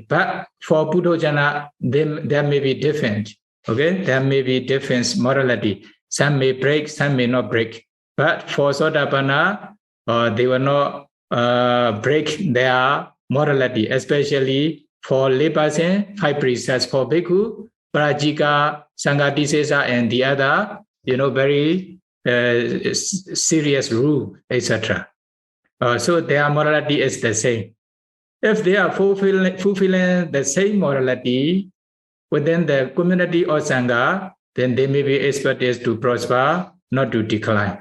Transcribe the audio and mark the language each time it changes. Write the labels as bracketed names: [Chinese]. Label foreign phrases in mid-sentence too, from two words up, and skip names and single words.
[English] But for Buddhojana, there may be different. Okay, there may be different morality. Some may break, some may not break. But for Sotapanna, they will not break their morality, especially for layperson, 5 precepts. For bhikkhu, [Pali] parajika, sangatisesa, [English] and the other, very serious rule, etc. So their morality is the same. If they are fulfilling the same morality within the community or sangha, then they may be expected to prosper, not to decline.